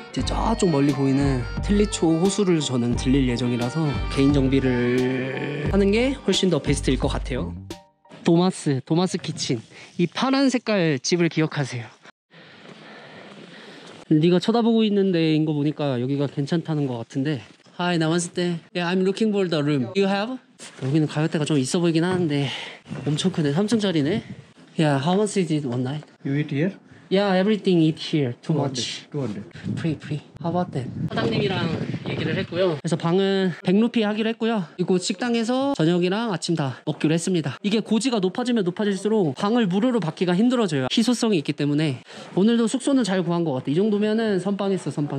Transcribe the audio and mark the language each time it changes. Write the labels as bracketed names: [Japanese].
[Korean] 이제 저쪽 멀리 보이는 틀리초 호수를 저는 들릴 예정이라서 개인 정비를 하는 게 훨씬 더 베스트일 것 같아요. 도마스 키친. 이 파란 색깔 집을 기억하세요. 네가 쳐다보고 있는 데인 거 보니까 여기가 괜찮다는 것 같은데. [English] Hi, [Korean] 나왔을 [English] Yeah, I'm looking for the room. You have? [Korean] 여기는 가격대가 좀 있어 보이긴 하는데 엄청 크네. 3층짜리네. [English] Yeah, how much is it one night? You eat here? Yeah, everything eat here. Too much. 200. Free. How about that? [Korean] 사장님이랑 얘기를 했고요. 그래서 방은 100루피 하기로 했고요. 그리고 식당에서 저녁이랑 아침 다 먹기로 했습니다. 이게 고지가 높아지면 높아질수록 방을 무료로 받기가 힘들어져요. 희소성이 있기 때문에. 오늘도 숙소는 잘 구한 것 같아. 이 정도면은 선방했어.